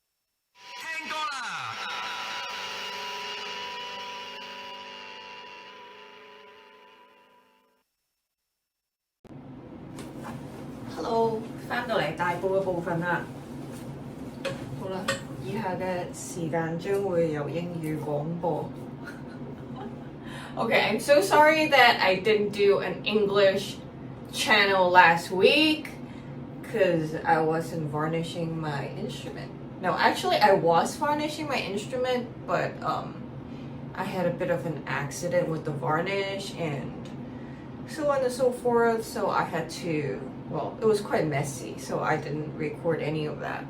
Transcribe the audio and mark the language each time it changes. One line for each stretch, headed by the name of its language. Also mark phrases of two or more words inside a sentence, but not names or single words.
Cantonese: Hello， 翻到嚟大埔嘅部分啦。好啦，以下嘅時間將會由英語廣播。
English: Okay, I'm so sorry that I didn't do an English channel last week because I wasn't varnishing my instrument. No, actually I was varnishing my instrument, but I had a bit of an accident with the varnish and so on and so forth, so I had to, well, it was quite messy, so I didn't record any of that.